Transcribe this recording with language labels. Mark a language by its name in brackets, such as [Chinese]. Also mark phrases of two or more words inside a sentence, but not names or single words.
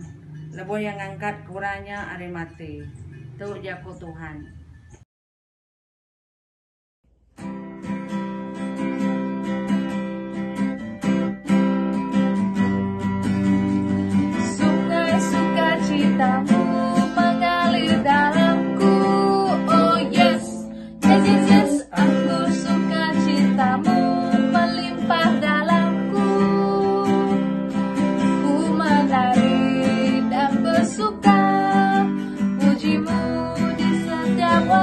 [Iban] Lebuh yang ngangkat kurangnya ari mati. Tu jaku Tuhan. [Indonesian] Sungai sukacitamu mengalir dalamku. [English] Oh yes, yes, yes, yes. [Indonesian] Aku suka cintamu melimpah dalamku. Ku menari dan bersuka, pujimu di setiap